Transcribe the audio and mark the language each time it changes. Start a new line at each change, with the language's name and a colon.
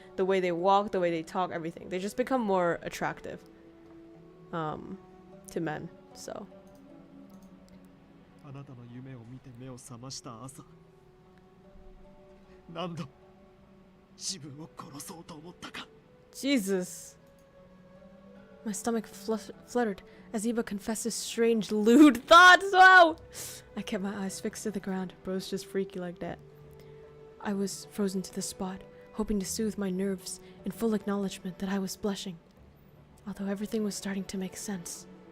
English: The way they walk, the way they talk, everything, they just become more attractive to men. So
Japanese: あなたの夢を見て目を覚ました朝、何度自分を殺そうと思ったか。
English: Jesus. My stomach fluttered as Iba confessed his strange, lewd thoughts. Wow! I kept my eyes fixed to the ground. Bro's just freaky like that. I was frozen to the spot, hoping to soothe my nerves in full acknowledgement that I was blushing, although everything was starting to make sense.